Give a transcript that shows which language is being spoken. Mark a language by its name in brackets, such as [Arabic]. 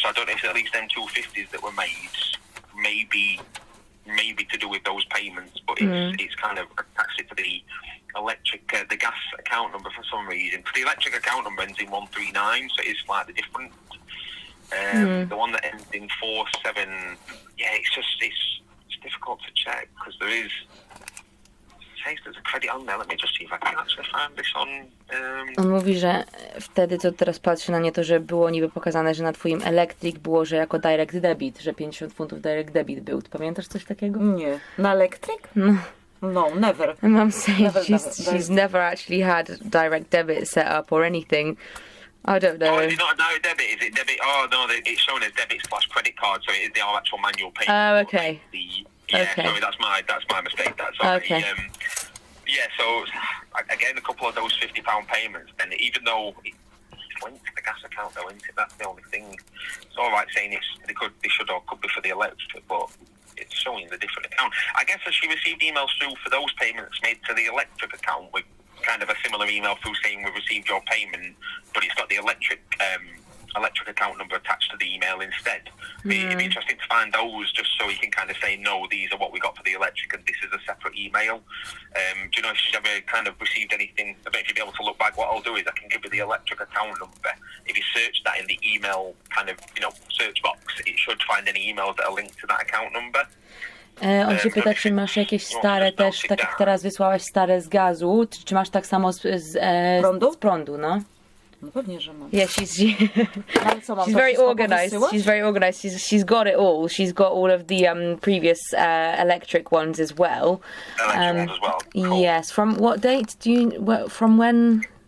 [English] So I don't know if at least them 250s that were made maybe to do with those payments, but it's kind of attached to the electric, the gas account number for some reason. The electric account number ends in 139, so it is slightly different. The one that ends in 47, it's difficult to check because there's a credit on there. Let me just see if I can actually find this on. [Polish] On mówi, że wtedy, co teraz patrzy na nie, to że było niby pokazane, że na twoim Electric było, że jako direct debit, że 50 funtów direct debit był. Pamiętasz coś takiego? Nie. Na Electric? [English] No, never. My mum saying she's never actually had direct debit set up or anything. I don't know. Oh, is it not a direct debit? Is it debit? Oh, no, it's shown as debit / credit card, so it is the actual manual payment. Oh, okay. Okay. Sorry, that's my mistake. That's sorry. Okay. Yeah, so again, a couple of those £50 payments, and even though it's linked to the gas account, though, isn't it? That's the only thing. It's all right saying they should or could be for the electric, but it's showing the different account. I guess that she received emails through for those payments made to the electric account with kind of a similar email through saying we've received your payment, but it's got the electric account number attached to the email instead. It'd be interesting to find those just so you can kind of say, no, these are what we got for the electric and this is a separate email. Do you know if she's ever kind of received anything? I don't know if you'd be able to look back. What I'll do is I can give you the electric account number. If you search that in the email kind of, search box, it should find any emails that are linked to that account number. [Polish] On się pyta, czy masz jakieś stare też, tak jak teraz wysłałaś stare z gazu, czy masz tak samo z prądu, no? No pewnie, że mam. [English] Yeah, she's very organized. [Polish] Wysyłać? [English] She's very organized. She's got it all. She's got all of the previous electric ones as well. Electric ones as well. Cool. Yes. From what date from when?